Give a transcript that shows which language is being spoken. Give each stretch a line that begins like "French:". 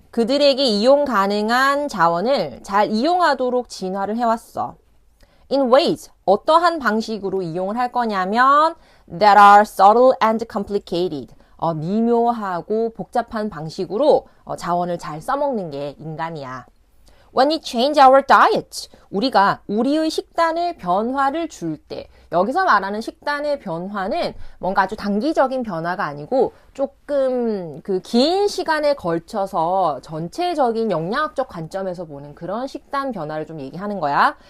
Korean: 그들에게 이용 가능한 자원을 잘 이용하도록 진화를 해왔어.
English: In ways,
Korean: 어떠한 방식으로 이용을 할 거냐면
English: that are subtle and complicated.
Korean: 미묘하고 복잡한 방식으로 자원을 잘 써먹는 게 인간이야.
English: When we change our diet,
Korean: 우리가 우리의 식단의 변화를 줄 때, 여기서 말하는 식단의 변화는 뭔가 아주 단기적인 변화가 아니고 조금 그 긴 시간에 걸쳐서 전체적인 영양학적 관점에서 보는 그런 식단 변화를 좀 얘기하는 거야.